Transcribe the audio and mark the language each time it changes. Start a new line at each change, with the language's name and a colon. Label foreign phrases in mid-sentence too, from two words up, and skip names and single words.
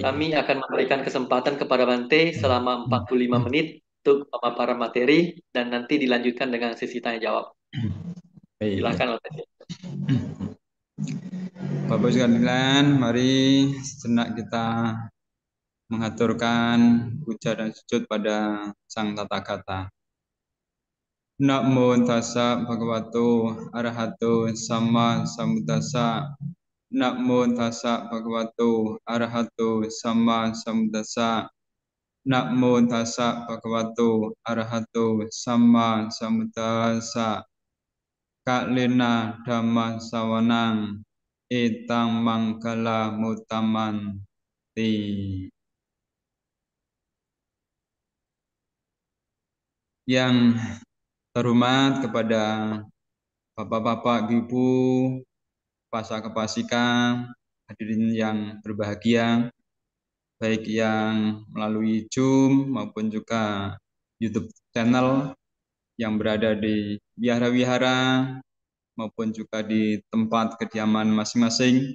Indonesian: kami akan memberikan kesempatan kepada Bante selama 45 menit untuk pemaparan materi dan nanti dilanjutkan dengan sesi tanya jawab. Baik. Silakan, Bante. Bapak sekalian, mari sejenak kita mengaturkan puja dan sujud pada Sang Tathagata.
Pali: Namo tassa bhagavato arahato sama sambuddhassa. Namo tassa bhagavato arahato sama sambuddhassa. Namo tassa bhagavato arahato samma sambuddhassa. Kalena dhamma sawanang etang mangkala mutamanti.
Indonesian: Yang terhormat kepada bapak-bapak, ibu, pasaka-pasika, hadirin yang berbahagia, baik yang melalui Zoom maupun juga YouTube channel yang berada di wihara-wihara maupun juga di tempat kediaman masing-masing.